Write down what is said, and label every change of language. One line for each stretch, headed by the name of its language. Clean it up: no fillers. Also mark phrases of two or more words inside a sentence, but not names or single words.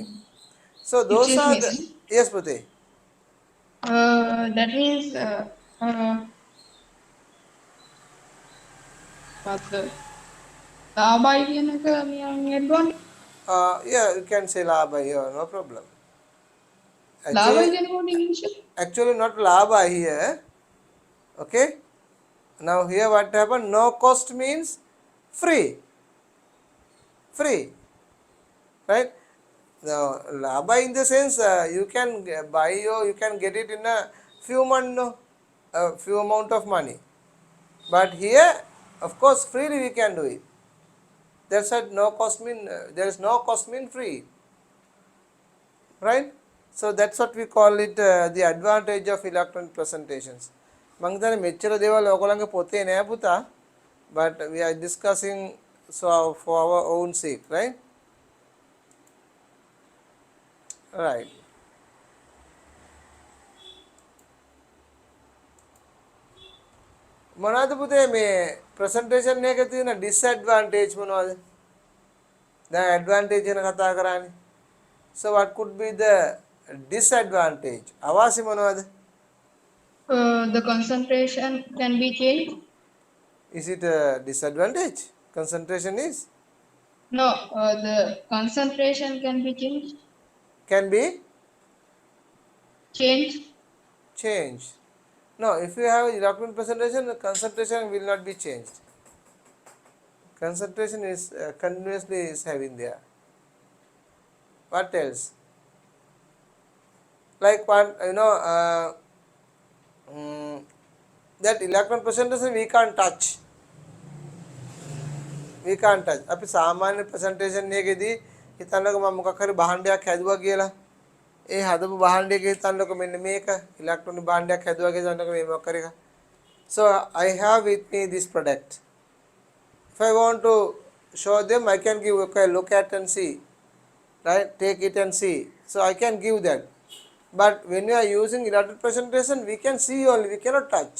English: So those Excuse are me, the sir. yes, Pute. That means what the
Sinhala: ලාභයි කියන එක මේ
English: advantage Yeah, you can say laba here, no problem.
Sinhala: ලාභයි කියන කොට English එක
English: Actually not laba here. Okay. Now here what happened? No cost means free. Free. Right? Now laba in the sense you can buy or you can get it in a few months, no? A few amount of money. But here, of course, freely we can do it. That's why no cost mean there is no cost mean free, right? So that's what we call it the advantage of electronic presentations.
Sinhala: මම හිතන්නේ මෙච්චර දේවල් ඔයගොල්ලන්ගේ පොතේ නෑ පුතා,
English: but we are discussing so for our own sake, right? Right.
Sinhala: මොනවද පුතේ මේ presentation එකේ තියෙන disadvantage මොනවද? දැන් advantage ගැන කතා කරානේ.
English: So what could be the disadvantage?
Sinhala: අවාසි මොනවද?
English: The concentration can be changed. Is it a disadvantage? Concentration is No, the concentration can be changed. can be Changed. changed. No, if you have electron presentation, the concentration will not be changed. Concentration is continuously is having there. What else? Like one, that electron presentation we can't touch. We can't touch.
Sinhala: අපි සාමාන්‍ය presentation එකේදී හිතන්නකෝ මම මොකක් හරි භාණ්ඩයක් හැදුවා කියලා. ඒ හදපු භාණ්ඩයක හිතන්නකෝ මෙන්න මේක ඉලෙක්ට්‍රොනික භාණ්ඩයක් හැදුවා කියලා හිතන්නකෝ මේ මොකක් හරි එක.
English: So I have with me this product. If I want to show them, I can give, okay, look at and see, right? Take it and see. So I can give that. But when we are using electronic presentation, we can see only, we cannot touch.